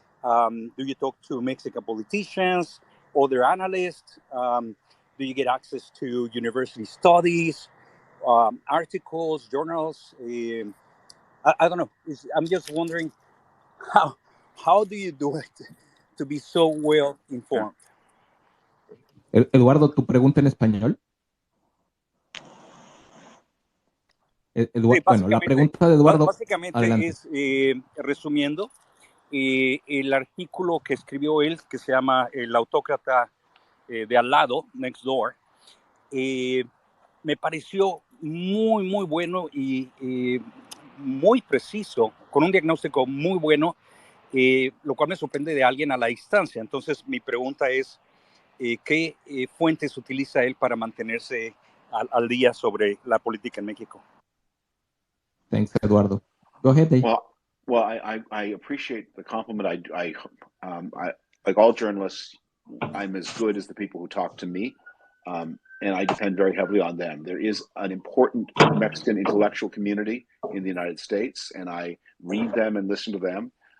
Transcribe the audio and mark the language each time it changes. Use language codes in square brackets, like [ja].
[en] Do you talk to Mexican politicians, other analysts? Do you get access to university studies, articles, journals? I don't know. I'm just wondering how do you do it to be so well informed? [es] Eduardo, tu pregunta en español. Bueno, la pregunta de Eduardo. Básicamente adelante. es, resumiendo, el artículo que escribió él, que se llama El autócrata de al lado, Next Door, me pareció muy, muy bueno y muy preciso, con un diagnóstico muy bueno, lo cual me sorprende de alguien a la distancia. Entonces, mi pregunta es, ¿qué fuentes utiliza él para mantenerse al día sobre la política en México? [en] Thanks, Eduardo. Go ahead, Dave. Well, I appreciate the compliment. I like all journalists, I'm as good as the people who talk to me, and I depend very heavily on them. There is an important Mexican intellectual community in the United States, and I read them and listen to them.